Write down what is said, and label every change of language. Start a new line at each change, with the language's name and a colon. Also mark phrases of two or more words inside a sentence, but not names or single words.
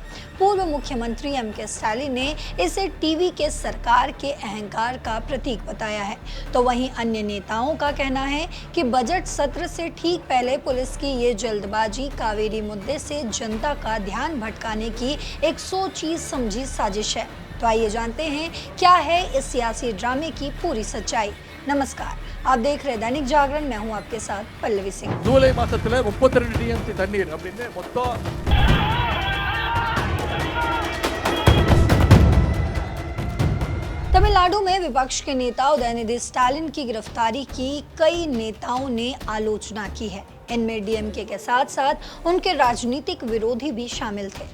Hindi: पूर्व मुख्यमंत्री एमके स्टालिन ने इसे टीवी के सरकार के अहंकार का प्रतीक बताया है, तो वहीं अन्य नेताओं का कहना है कि बजट सत्र से ठीक पहले पुलिस की ये जल्दबाजी कावेरी मुद्दे से जनता का ध्यान भटकाने की एक सोची समझी साजिश है। तो आइए जानते हैं क्या है इस सियासी ड्रामे की पूरी सच्चाई। नमस्कार, आप देख रहे दैनिक जागरण, मैं हूं आपके साथ पल्लवी सिंह।
Tamil: ஜூலை மாசத்துல 32 டிஎம்சி தண்ணீர் அப்படின்னு மொத்தம்
Hindi: तमिलनाडु में विपक्ष के नेता उदयनिधि स्टालिन की गिरफ्तारी की कई नेताओं ने आलोचना की है। इनमें डीएमके के साथ साथ उनके राजनीतिक विरोधी भी शामिल थे।